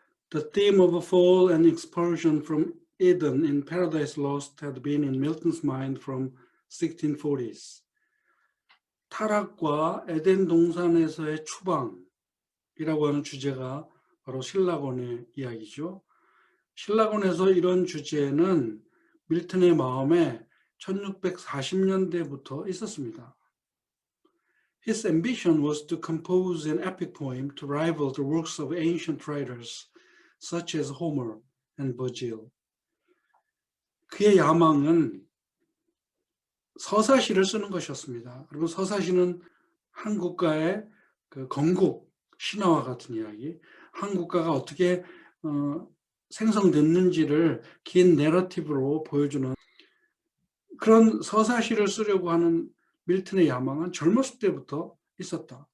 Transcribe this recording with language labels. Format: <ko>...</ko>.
<en>The theme of fall and expulsion from Eden in Paradise Lost had been in Milton's mind from 1640s.</en> <ko>타락과 에덴 동산에서의 추방이라고 하는 주제가 바로 신라곤의 이야기죠. 신라곤에서 이런 주제는 밀턴의 마음에 1640년대부터 있었습니다.</ko> <en>His ambition was to compose an epic poem to rival the works of ancient writers such as Homer and Virgil.</en> <ko>그의 야망은 서사시를 쓰는 것이었습니다. 그리고 서사시는 한 국가의 그 건국 신화와 같은 이야기, 한 국가가 어떻게 생성됐는지를 긴 내러티브로 보여주는 그런 서사시를 쓰려고 하는 밀턴의 야망은 젊었을 때부터 있었다.</ko>